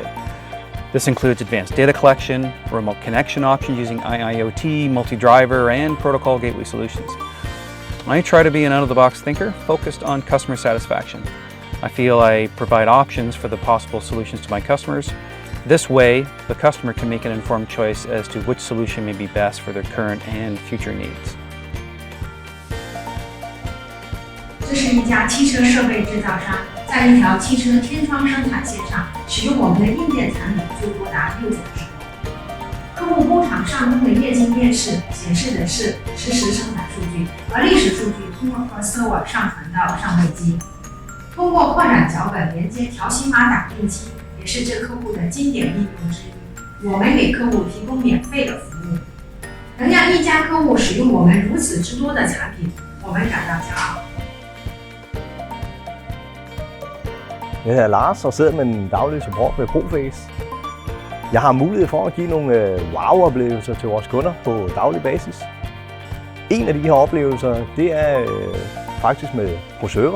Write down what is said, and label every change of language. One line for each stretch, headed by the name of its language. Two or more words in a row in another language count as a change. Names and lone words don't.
English: This includes advanced data collection, remote connection options using IIoT, multi-driver, and protocol gateway solutions. I try to be an out-of-the-box thinker focused on customer satisfaction. I feel I provide options for the possible solutions to my customers. This way, the customer can make an informed choice as to which solution may be best for their current and future needs.
Chinese: 这是一家汽车设备制造商，在一条汽车天窗生产线上使用我们的硬件产品就多达6种时候。客户工厂上空的液晶电视显示的是实时生产数据，而历史数据通过 Pro-server 上传到上位机，通过扩展脚本连接条形码打印机。也是这客户的经典应用之一，我们给客户提供免费的服务，能让一家客户使用我们如此之多的产品，我们感到骄傲。
Danish: Jeg hedder Lars og sidder med den daglige support ved Pro-face. Jeg har mulighed for at give nogle wow-oplevelser til vores kunder på daglig basis. En af de her oplevelser, det er faktisk med Pro-server.